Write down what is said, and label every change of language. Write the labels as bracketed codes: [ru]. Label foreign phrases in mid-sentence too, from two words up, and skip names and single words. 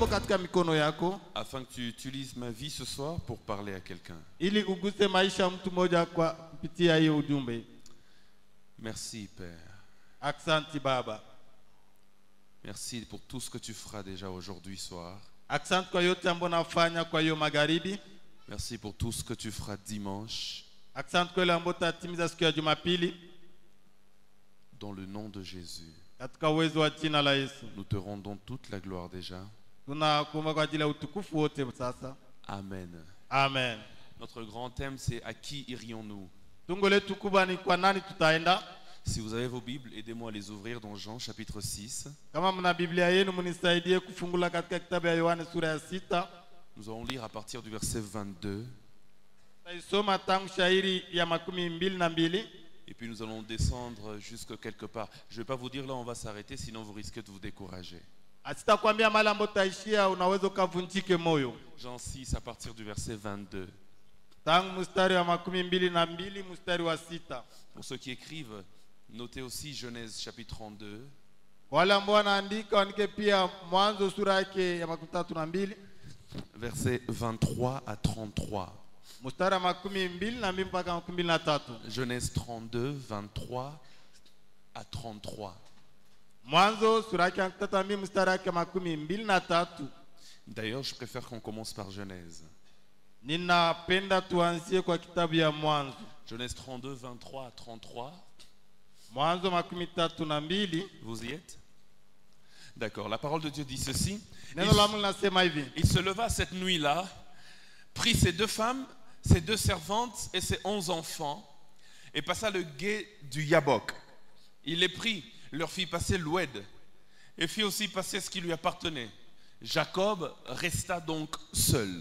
[sw] katika mikono yako [fr] afin que tu utilises ma vie ce soir pour parler à quelqu'un. [sw] ili uguse maisha mtu mmoja kwa kupitia hiyo ujumbe. [fr] Merci Père. [sw] Asante Baba. [fr] Merci pour tout ce que tu feras déjà aujourd'hui soir. [sw] Asante kwa yote ambayo nafanya kwa hiyo magharibi. [fr] Merci pour tout ce que tu feras dimanche. [sw] Asante kwa ile ambayo tatimiza siku ya Jumapili. [fr] Dans le nom de Jésus. [sw] Katika uwezo wa jina la Yesu. [fr] Nous te rendons toute la gloire déjà. [sw] Tunakuomba kwa ajili ya utukufu wote sasa. Amen. Amen. [fr] Notre grand thème c'est à qui irions-nous? [sw] Tungo letu kubwa ni kwa nani tutaenda? [fr] Si vous avez vos Bibles, aidez-moi à les ouvrir dans Jean chapitre 6. [sw] Kama mna Biblia yenu mnisaidie kufungula katika kitabu ya Yohana sura ya 6. [fr] Nous allons lire à partir du verset 22. [sw] Taisoma tangu shairi ya 22. [fr] Et puis nous allons descendre jusque quelque part. Je ne vais pas vous dire là on va s'arrêter, sinon vous risquez de vous décourager. [sw] Asitakwambia mahali ambapo taishia, unaweza kuvunjike moyo. [fr] Jean 6 à partir du verset 22. [sw] Tangu mstari wa 22 mstari wa 6. [fr] Pour ceux qui écrivent, notez aussi Genèse chapitre 32. [sw] Wale ambao wanaandika waandike pia Mwanzo sura yake ya 32. [fr] Verset 23 à 33. [sw] Mstari wa 22 mpaka 23. [fr] Genèse 32, 23 à 33. [sw] Mwanzo sura yake ya 32 mstari wake 23. [fr] D'ailleurs, je préfère qu'on commence par Genèse. [sw] Ninapenda tuanzie kwa kitabu ya Mwanzo. [fr] Genèse 32, 23 à 33. [sw] Mwanzo 32. [fr] Vous y êtes? D'accord. La parole de Dieu dit ceci. [sw] Neno la Mungu nasema hivi. [fr] Il se leva cette nuit-là, prit ses 2 femmes, ses 2 servantes et ses 11 enfants, et passa le gué du Yabok. Il les prit, leur fit passer l'Oued, et fit aussi passer ce qui lui appartenait. Jacob resta donc seul.